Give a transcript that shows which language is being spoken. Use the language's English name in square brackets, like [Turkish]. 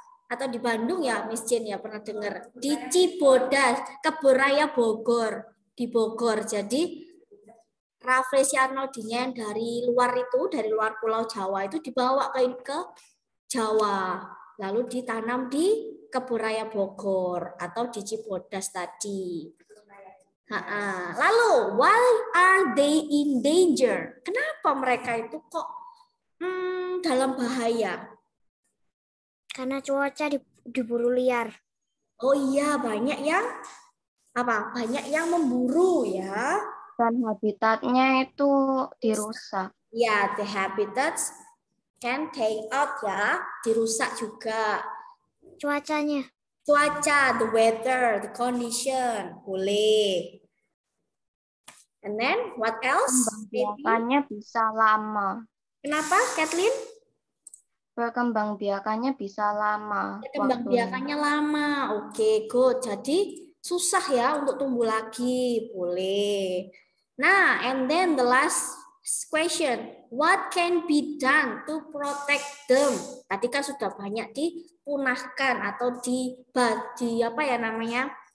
[Indonesian] Atau di Bandung ya, Miss Jen ya pernah dengar. Di Cibodas, Kebun Raya Bogor, di Bogor. Jadi Rafflesia arnoldii-nya yang dari luar itu, dari luar Pulau Jawa itu dibawa ke Jawa, lalu ditanam di Kebun Raya Bogor atau di Cibodas tadi. [English] Lalu, why are they in danger? [Indonesian] Kenapa mereka itu kok dalam bahaya? Karena cuaca diburu liar. Oh iya, banyak yang apa? Banyak yang memburu ya. Dan habitatnya itu dirusak. [English] Ya, the habitats can take out ya, [Indonesian] dirusak juga. Cuacanya. [English] Cuaca, the weather, the condition, boleh. And then what else? [Indonesian] Perkembangbiakannya bisa lama. Kenapa, Kathleen? Perkembangbiakannya bisa lama. Perkembangbiakannya lama. Oke, good. Jadi susah ya untuk tumbuh lagi, boleh. [English] Nah, and then the last question, what can be done to protect them? [Indonesian] Tadi kan sudah banyak dipunahkan atau apa ya namanya?